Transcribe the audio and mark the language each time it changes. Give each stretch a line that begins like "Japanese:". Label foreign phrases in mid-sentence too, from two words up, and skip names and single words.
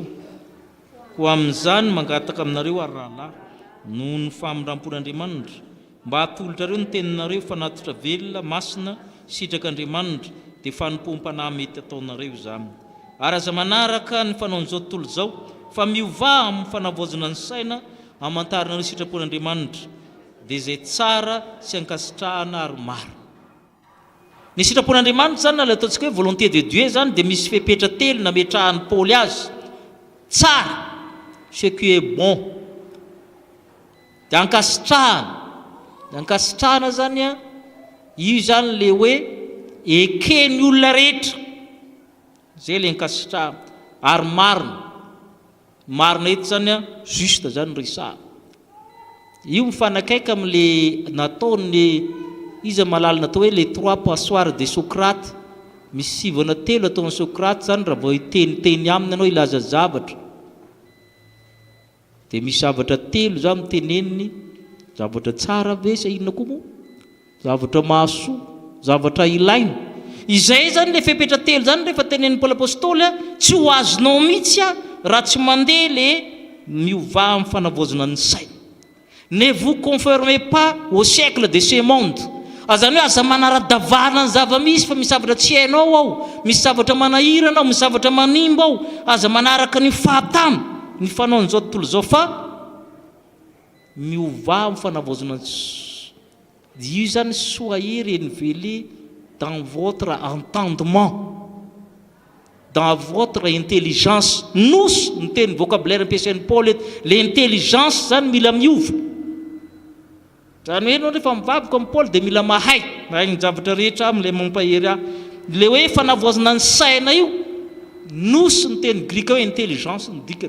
Malagasy: Ho amin'izany mangataka aminareo ary rahalahy noho ny famindrampon'Andriamanitra mba hatolotrareo ny teninareo fanatitra velona masina sitrak'Andriamanitra dia fanompom-panahy mety ataonareo izany. Ary aza manaraka ny fanaon'izao tontolo izao fa miovà amin'ny fanavoazana ny saina hamantaranareo sitrapon'Andriamanitra dia izay tsara sy ankasitrahana ary maro. Ny sitrapon'Andriamanitra zany na le ataontsika hoe
French: volonté de Dieu
Malagasy: zany dia misy fepetra telo nametrahan'ny Paoly azy. Tsara,
French: ce qui est bon.
Malagasy: Dia ankasitrahana zany io zany le hoe ekeny olona rehetra. Zay le ankasitrahana ary marina eto zany juste zany resahana. Io mifanakaiky amin'le nataony izy malala natao hoe
French: les 3 passoires de Socrate.
Malagasy: Misy sivana telo ataon'ny Socrate zany raha vao teny aminy ianao ilaza zavatra. Dia misy zavatra telo zany miteneniny, zavatra tsara ve sa inona koa moa? Zavatra mahasoa, zavatra ilaina. Izay zany le fepetra telo zany rehefa tenenin'ny Paoly apôstôly tsy ho azonao mihitsy raha tsy mandeha le miovà amin'ny fanavoazana ny saina.
French: Ne vous conformez pas au siècle de ce monde.
Malagasy: Azany hoe aza manara-davana ny zava-misy fa misy zavatra tsy hainao ao, misy zavatra manahirana ao, misy zavatra manimba ao, aza manaraka ny fahatany ny fanaon'izao tontolo izao fa miovà amin'ny fanavoazana io zany
French: soyez renouvelés dans votre entendement, dans votre intelligence.
Malagasy: Nos ny teny vocabulaire ampiasain'ny Paoly l'intelligence zany mila miova. Zany hoe ianao rehefa mivavaka amin'ny Paoly dia mila mahay ny zavatra rehetra amin'ilay mampahery le hoe fanavoazana ny saina io. Nos ny teny grika hoe intelligence ny dikany.